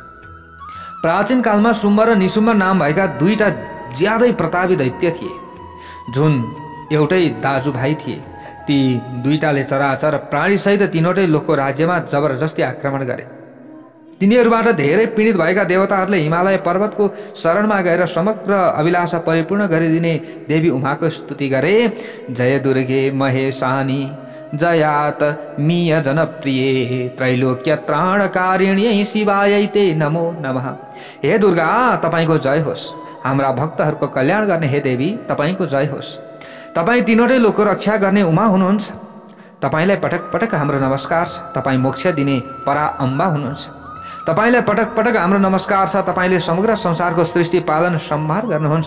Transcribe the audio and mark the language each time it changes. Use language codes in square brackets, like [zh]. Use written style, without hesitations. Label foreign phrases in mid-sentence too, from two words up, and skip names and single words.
[ne] प्राचीन कालमा शुम्भ र निशुम्भ नाम भएका दुईटा ज्यादै प्रतापी दैत्य थिए, जुन एउटै दाजुभाइ थिए। ती दुईटाले चराचर प्राणीसहित तीनवटै लोकको राज्यमा जबरजस्ती आक्रमण गरे। तिनीहरूबाट धेरै पीडित भएका देवताहरूले हिमालय पर्वतको शरणमा गएर समग्र अभिलाषा परिपूर्ण गरिदिने देवी उमाको स्तुति गरे। [sa] जय दुर्गे महेशानी जयात मीय जनप्रिय त्रैलोक्य त्राणकारिण्यै शिवायै ते नमो नमः। [ne] हे दुर्गा, तपाईको जय होस्। हाम्रा भक्तहरूको कल्याण गर्ने हे देवी, तपाईको जय होस्। तपाईँ तीनवटै लोकको रक्षा गर्ने उमा हुनुहुन्छ। तपाईँलाई पटक पटक हाम्रो नमस्कार छ। तपाईँ मोक्ष दिने परा अम्बा हुनुहुन्छ। तपाईँलाई पटक पटक हाम्रो नमस्कार छ। तपाईँले समग्र संसारको सृष्टि पालन सम्हार गर्नुहुन्छ।